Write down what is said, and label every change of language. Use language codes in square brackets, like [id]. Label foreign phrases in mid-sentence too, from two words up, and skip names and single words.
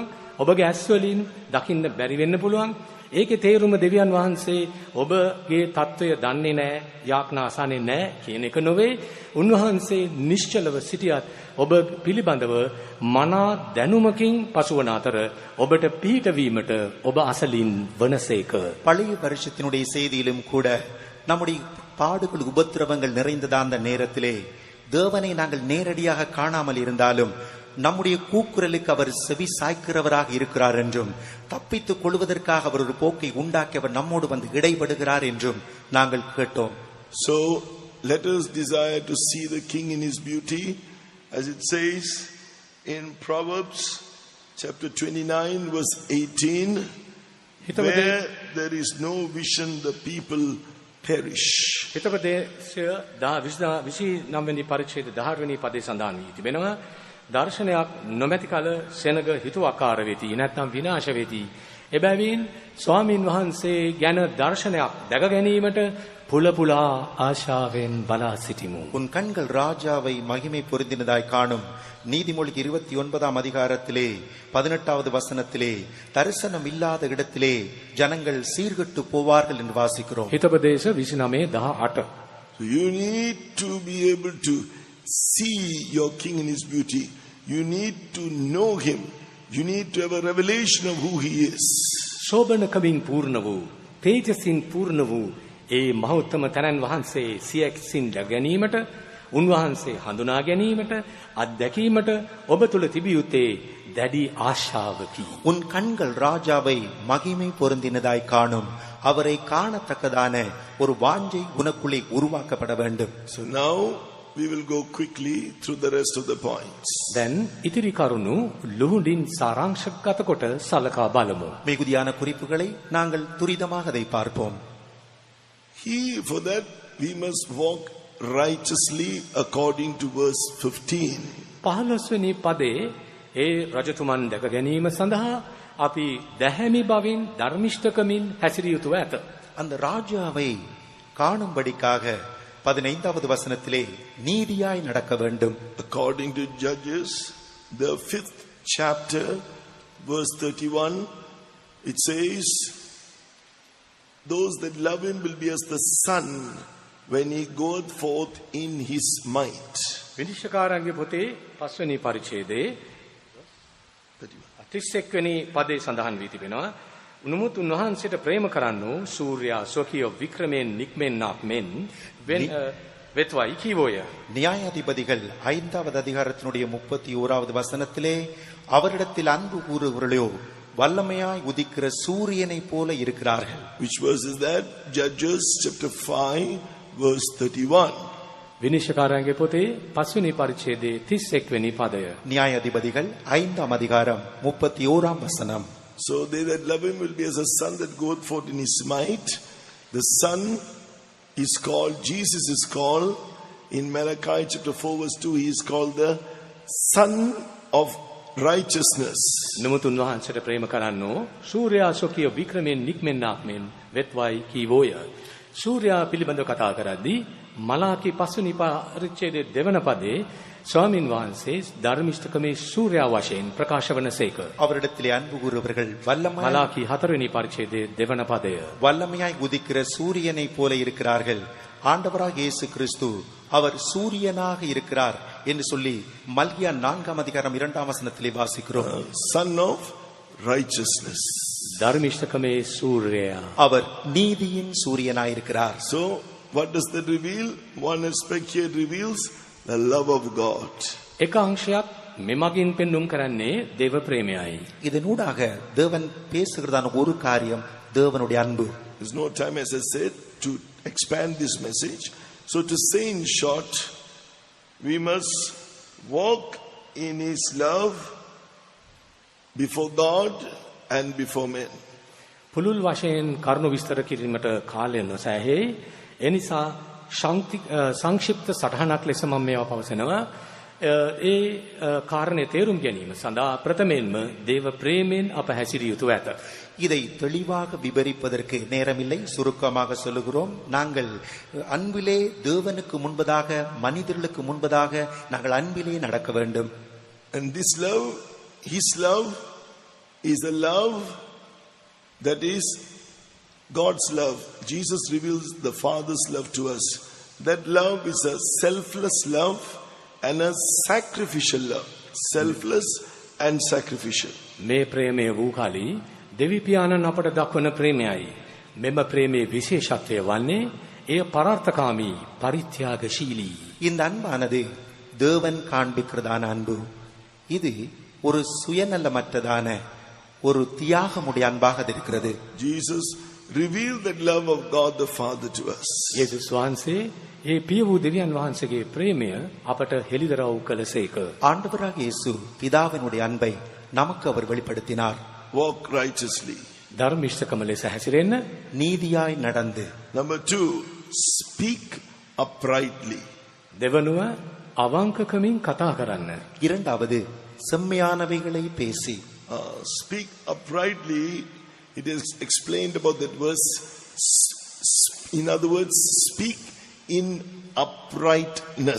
[si] ඔබගේ ඇස් වලින් දකින්න බැරි වෙන්න පුළුවන්. ඒකේ තේරුම දෙවියන් වහන්සේ ඔබගේ తত্ত্বය දන්නේ නැහැ, යාඥා අසන්නේ නැහැ කියන එක නොවේ. උන්වහන්සේ නිශ්චලව සිටියත් ඔබ පිළිබඳව මනා දැනුමකින් පසුවන අතර ඔබට පිහිටවීමට ඔබ අසලින් වනසේක. [ta] பழைய வருஷத்தினுடைய செய்தியிலும் கூட நம்முடைய பாடுகள் உபத்திரவங்கள் நிறைந்ததா அந்த நேரத்திலே தேவனை நாங்கள் நேரடியாக காணாமல் இருந்தாலும் நம்முடைய கூக்குரலுக்கு அவர் செவி சாய்க்கிறவராக இருக்கிறார் என்றும் தப்பித்துக் கொள்வதற்காக அவர் ஒரு போக்கை உண்டாக்கி அவர் நம்மோடு வந்து இடைபடுகிறார் என்றும் நாங்கள் கேட்டோம். [en] So let us desire to see the King in his beauty, as it says in Proverbs chapter 29 verse 18, where there is no vision the people perish. [si] හිතපදේශය 29 වෙනි පරිච්ඡේද 18 වෙනි පදේ සඳහන් වී තිබෙනවා. දර්ශනයක් නොමැති කල සෙනග හිතුවක්කාර වෙති, නැත්නම් විනාශ වෙති. එබැවින් ස්වාමින් වහන්සේ ගැන දර්ශනයක් දැක ගැනීමට පුල පුලා ආශාවෙන් බලා සිටිමු. [ta] உன் கண்கள் ராஜாவை மகிமை பொருந்தினதாய் காணும். நீதிமொழிக்கு 29ஆம் அதிகாரத்திலே 18வது வசனத்திலே தரிசனம் இல்லாத இடத்திலே ஜனங்கள் சீர்கெட்டு போவார்கள் என்று வாசிக்கிறோம். [si] හිතපදේශ 29:18. [en] So you need to be able to see your King in his beauty. You need to know him. You need to have a revelation of who he is. [si] ශෝභනකමින් පූර්ණ වූ, තේජසින් පූර්ණ වූ ඒ මහෞත්තම තනන් වහන්සේ සියක්සින් ගැනීමට, උන්වහන්සේ හඳුනා ගැනීමට, අත්දැකීමට ඔබ තුල තිබිය යුත්තේ දැඩි ආශාවකි. [ta] உன் கண்கள் ராஜாவை மகிமை பொருந்தினதாய் காணும். அவரை காணத்தக்கதான ஒரு வாஞ்சை உனக்குள்ளே உருவாக்கப்பட வேண்டும். [en] So now we will go quickly through the rest of the points. [si] දැන් ඉතිරි කරුණු ලුහුඬින් සාරාංශගත කොට සලකා බලමු. [ta] மிகுதியான குறிப்புகளை நாங்கள் துரிதமாக அதை பார்ப்போம். [en] For that we must walk righteously according to verse 15. [si] 15 වෙනි පදේ ඒ රජතුමන් දැක ගැනීම සඳහා අපි දැහැමි බවින් ධර්මිෂ්ඨකමින් හැසිරිය යුතුව ඇත. [ta] அந்த ராஜாவை காணும்படிக்காக 15வது வசனத்திலே நீதியாய் நடக்க வேண்டும். [en] According to Judges, the 5th chapter, verse 31, it says, those that love him will be as the sun when he goeth forth in his might. [si] විනිශ්චයකාරන්ගේ පොතේ 5 වෙනි පරිච්ඡේදයේ 31 වෙනි පදේ සඳහන් වී තිබෙනවා. උනුමුත් උන්වහන්සේට ප්‍රේම කරන්නෝ සූර්යා ස්වකීය වික්‍රමයෙන් නික්මෙන්නක් මෙන් වෙත්වයි කීවෝය. [ta] நியாயாதிபதிகள் 5வது அதிகாரத்தினுடைய 31வது வசனத்திலே அவரிடத்தில் அன்பு கூறுகிறவர்களோ வல்லமையாய் உதிக்கிற சூரியனை போல இருக்கிறார்கள். [en] Which verse is that? Judges chapter 5 verse 31. [si] විනිශ්චයකාරයන්ගේ පොතේ 5 වෙනි පරිච්ඡේදයේ 31 වෙනි පදය. [ta] நியாயாதிபதிகள் 5ஆம் அதிகாரம் 31ஆம் வசனம். [en] So they that love him will be as a son that goeth forth in his might. The son is called, Jesus is called, in Malachi chapter 4 verse 2, he is called the Son of Righteousness. [si] නමුත් උන්වහන්සේට ප්‍රේම කරන්නෝ සූර්යා සොකිය වික්‍රමෙන් නික්මෙන්නාක් මෙන් වෙත්වයි කීවෝය. සූර්යා පිළිබඳව කතා කරද්දී මලාකි 5 වෙනි පරිච්ඡේදයේ දෙවන පදේ ස්වාමින් වහන්සේ ධර්මිෂ්ඨකමේ සූර්යා වශයෙන් ප්‍රකාශ වනසේක. [ta] அவரிடத்திலே அன்பு கூறுவர்கள் வல்லமையாய் [si] මලාකි 4 වෙනි පරිච්ඡේදයේ දෙවන පදය. [ta] வல்லமையாய் உதிக்கிற சூரியனைப் போல இருக்கிறார்கள். ஆண்டவராக இயேசு கிறிஸ்து அவர் சூரியனாக இருக்கிறார் என்று சொல்லி மல்கியா 4ஆம் அதிகாரம் 2ஆம் வசனத்திலே வாசிக்கிறோம். [en] Son of Righteousness. [si] ධර්මිෂ්ඨකමේ සූර්යයා. [ta] அவர் நீதியின் சூரியனாய் இருக்கிறார். [en] So what does that reveal? One aspect here reveals the love of God. [si] එක අංශයක් මෙමගින් පෙන්눔 කරන්නේ දේව ප්‍රේමයයි. [ta] இதனூடாக தேவன் பேசுகிறதான ஒரு காரியம் தேவனுடைய அன்பு. [en] There's no time, as I said, to expand this message. So to say in short, we must walk in his love before God and before men. [si] පුළුල් වශයෙන් කරුණු විස්තර කිරීමට කාලය නොසෑහේ. ඒ නිසා සංක්ෂිප්ත සටහනක් ලෙස මම මේවා පවසනවා. ඒ කාරණේ තේරුම් ගැනීම සඳහා ප්‍රථමයෙන්ම දේව ප්‍රේමයෙන් අප හැසිරිය යුතු ඇත. [ta] இதை தெளிவாக விவரிப்பதற்கு நேரமில்லை. சுருக்கமாக சொல்லுகிறோம். நாங்கள் அன்பிலே தேவனுக்கு முன்பதாக மனிதர்களுக்கு முன்பதாக நாங்கள் அன்பிலே நடக்க வேண்டும். [en] And this love, his love, is a love that is God's love. Jesus reveals the Father's love to us. That love is a selfless love and a sacrificial love. Selfless and sacrificial. [si] මේ ප්‍රේමය වූ කලී දෙවි පියාණන් අපට දක්වන ප්‍රේමයයි. මෙම ප්‍රේමයේ විශේෂත්වය වන්නේ එය පරාර්ථකාමී පරිත්‍යාගශීලී. [ta] இந்த அன்பானது தேவன் காண்பிக்கிறதான அன்பு. இது ஒரு சுயநலமற்றதான ஒரு தியாகமுடைய அன்பாக இருக்கிறது. [en] Jesus revealed that love of God the Father to us. [si] යේසුස් වහන්සේ ඒ පිය වූ දෙවියන් වහන්සේගේ ප්‍රේමය අපට හෙළිදරව් කළසේක. [ta] ஆண்டவராக இயேசு பிதாவினுடைய அன்பை நமக்கு அவர் வெளிப்படுத்தினார். [en] Walk righteously. [si] ධර්මිෂ්ඨකම ලෙස හැසිරෙන්න. [ta] நீதியாய் நடந்து. [en] Number 2, speak uprightly. [si] දෙවනුව අවංකකමින් කතා කරන්න. [ta] இரண்டாவது செம்மையானவைகளை பேசி. [en] Speak uprightly. It is explained about that verse. In other words, speak in uprightness.